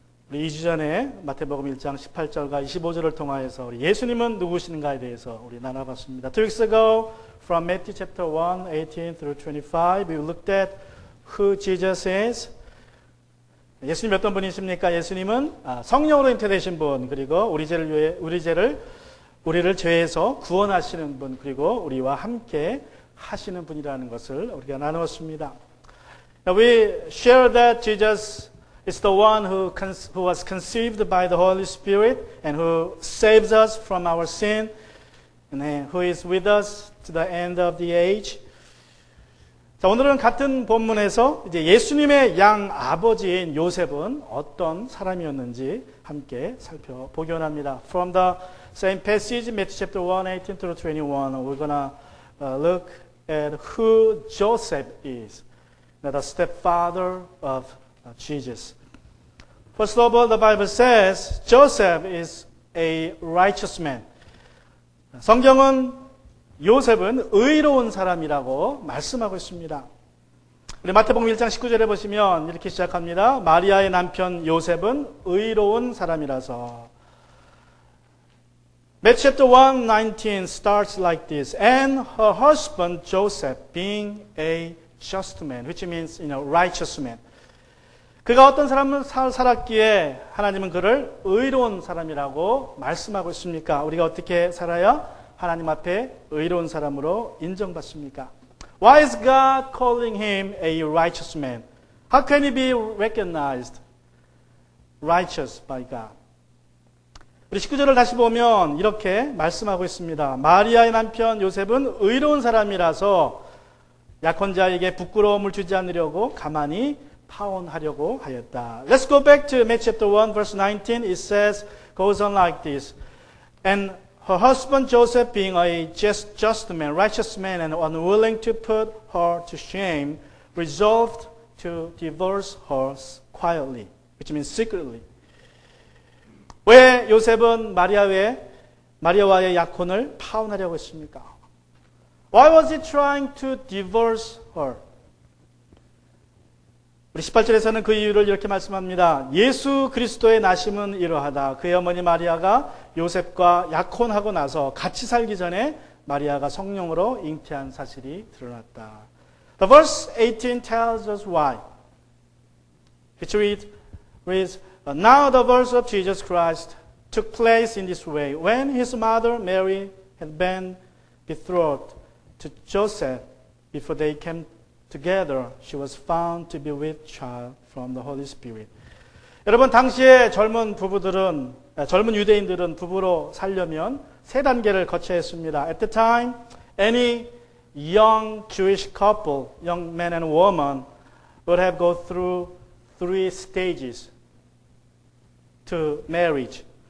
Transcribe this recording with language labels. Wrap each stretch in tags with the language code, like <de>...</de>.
<ko>우리 2주 전에 마태복음 1장 18절과 25절을 통하여서 우리 예수님은 누구신가에 대해서 우리 나눠봤습니다.</ko> <en>2 weeks ago, from Matthew chapter 1, 18 through 25, we looked at who Jesus is.</en> <ko>예수님 어떤 분이십니까? 예수님은 성령으로 잉태되신 분, 그리고 우리를 죄에서 구원하시는 분, 그리고 우리와 함께 하시는 분이라는 것을 우리가 나누었습니다.</ko> <en>We share that Jesus is the one who was conceived by the Holy Spirit and who saves us from our sin and who is with us to the end of the age.</en> <ko>자, 오늘은 같은 본문에서 이제 예수님의 양 아버지인 요셉은 어떤 사람이었는지 함께 살펴보기 원합니다.</ko> <en>From the same passage, Matthew chapter 1, 18 through 21, we're gonna look at who Joseph is, the stepfather of Jesus. First of all, the Bible says Joseph is a righteous man.</en> <ko>성경은 요셉은 의로운 사람이라고 말씀하고 있습니다. 우리 마태복음 1장 19절에 보시면 이렇게 시작합니다. 마리아의 남편 요셉은 의로운 사람이라서.</ko> <en>Matthew chapter 1, 19 starts like this. And her husband Joseph being a just man, which means, righteous man.</en> <ko>그가 어떤 삶을 살았기에 하나님은 그를 의로운 사람이라고 말씀하고 있습니까? 우리가 어떻게 살아야 하나님 앞에 의로운 사람으로 인정받습니까?</ko> <en>Why is God calling him a righteous man? How can he be recognized righteous by God?</en> <ko>우리 19절을 다시 보면 이렇게 말씀하고 있습니다. 마리아의 남편 요셉은 의로운 사람이라서 약혼자에게 부끄러움을 주지 않으려고 가만히 파혼하려고 하였다.</ko> <en>Let's go back to Matthew chapter 1 verse 19. It says, goes on like this. And her husband Joseph being a just man, righteous man and unwilling to put her to shame, resolved to divorce her quietly, which means secretly.</en> <ko>왜 요셉은 마리아와의 약혼을 파혼하려고 했습니까?</ko> <en>Why was he trying to divorce her?</en> <ko>우리 18절에서는 그 이유를 이렇게 말씀합니다. 예수 그리스도의 나심은 이러하다. 그의 어머니 마리아가 요셉과 약혼하고 나서 같이 살기 전에 마리아가 성령으로 잉태한 사실이 드러났다.</ko> <en>The verse 18 tells us why. Which reads, Now the birth of Jesus Christ took place in this way. When his mother Mary had been betrothed to Joseph, before they came together, she was found to be with child from the Holy Spirit.</en> <ko>여러분, 당시에 젊은 유대인들은 부부로 살려면 세 단계를 거쳐야 했습니다.</ko> <en>At the time, any young Jewish couple, young man and woman, would have go through 3 stages to marriage.</en>